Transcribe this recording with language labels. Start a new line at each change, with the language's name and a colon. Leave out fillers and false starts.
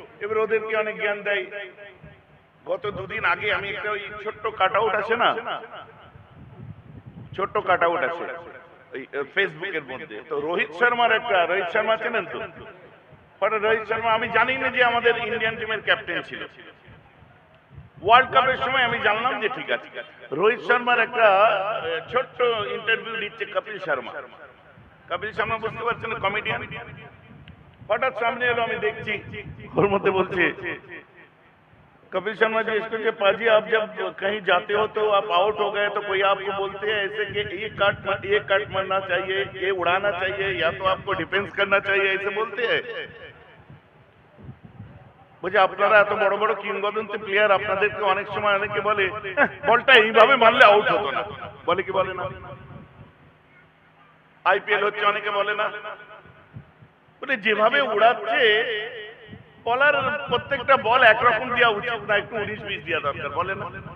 Bangla: এবার ওদেরকে অনেক জ্ঞান দেয়। গত 2 দিন আগে আমি একটা ওই ছোট্ট কাট আউট আছে না, ছোট্ট কাট আউট আছে ওই ফেসবুকের মধ্যে, তো রোহিত শর্মার একটা, রোহিত শর্মা চেনেন তো? রোহিত শর্মা, আমি জানি না যে আমাদের ইন্ডিয়ান টিমের ক্যাপ্টেন ছিল। ওয়ার্ল্ড কাপের সময় আমি জানলাম যে ঠিক আছে, রোহিত শর্মার একটা ছোট্ট ইন্টারভিউ দিচ্ছে কপিল শর্মা। কপিল শর্মা বুঝতে পারছেন কমেডিয়ান, হঠাৎ সামনে এলো, আমি দেখছি ওর মধ্যে বলছে,
Hindi: कपिल शर्मा जी इसको कि पाजी आप जब कहीं जाते हो तो आप आउट हो गए तो कोई आपको बोलते हैं ऐसे कि ये कट मारना चाहिए, ये उड़ाना चाहिए, या तो आपको डिफेंस करना चाहिए, ऐसे बोलते हैं।
Bangla: বুঝে আপনারা এত বড় বড় কিংবদন্তি প্লেয়ার, আপনাদেরকে অনেক সময় অনেকে বলে বলটা এইভাবে মারলে আউট হতো না, বলে কি বলে না? আইপিএল হচ্ছে, অনেকে বলে না, বলে যেভাবে উড়াচ্ছে বলার প্রত্যেকটা বল একরকম দেওয়া উচিত না, একটু 19-20 দেওয়া দরকার, বলে না?